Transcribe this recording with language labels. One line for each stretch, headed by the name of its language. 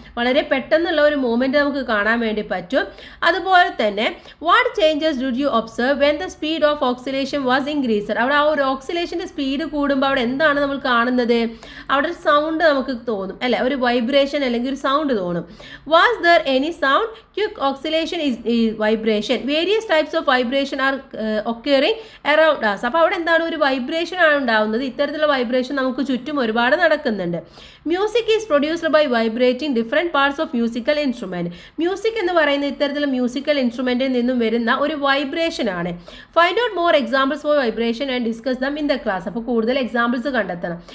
Malayalam: വളരെ പെട്ടെന്നുള്ള ഒരു മൂവ്മെൻറ്റ് നമുക്ക് കാണാൻ വേണ്ടി പറ്റും. അതുപോലെ തന്നെ
English: What changes did you observe when the speed of oscillation was increased?
Malayalam: അവിടെ ആ ഒരു ഓക്സിലേഷൻ്റെ സ്പീഡ് കൂടുമ്പോൾ അവിടെ എന്താണ് നമ്മൾ കാണുന്നത്? അവിടെ ഒരു സൗണ്ട് നമുക്ക് തോന്നും അല്ലെ, ഒരു വൈബ്രേഷൻ അല്ലെങ്കിൽ ഒരു സൗണ്ട് തോന്നും.
English: Was there any sound? Quick oscillation is vibration. Various types of vibration are occurring around us.
Malayalam: അപ്പോൾ അവിടെ എന്താണ്, ഒരു വൈബ്രേഷൻ ആണ് ഉണ്ടാവുന്നത്. ഇത്തരത്തിലുള്ള വൈബ്രേഷൻ നമുക്ക് ചുറ്റും ഒരുപാട് നടക്കുന്നുണ്ട്.
English: Music is produced by vibrating different parts of musical instrument.
Malayalam: Music എന്ന് പറയുന്ന ഇത്തരത്തിലുള്ള മ്യൂസിക്കൽ ഇൻസ്ട്രുമെൻറ്റിൽ നിന്നും വരുന്ന ഒരു വൈബ്രേഷൻ ആണ്.
English: Find out more examples for vibration and discuss them in the class.
Malayalam: അപ്പോൾ കൂടുതൽ എക്സാമ്പിൾസ് കണ്ടെത്തണം.